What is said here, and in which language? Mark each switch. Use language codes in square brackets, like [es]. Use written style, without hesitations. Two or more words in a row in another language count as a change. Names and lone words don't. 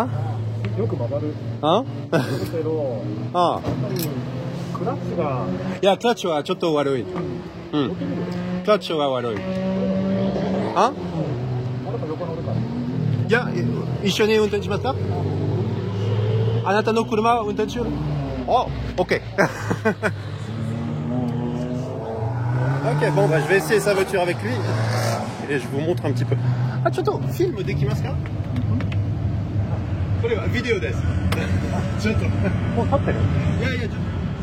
[fr] Hein? Ah. [ja] いや、クラッチはちょっと悪い。うん。クラッチは悪い。あ？いや、一緒に運転しますか？あなたの車を運転しよう。 [en] Oh, ok. [fr] Ok, bon, je vais essayer sa voiture avec lui et je vous montre un petit peu. [ja] Ah, ちょっと、フィルムできますか? これはビデオです。ちょっと。もう立ってる？いやいや、ちょっと。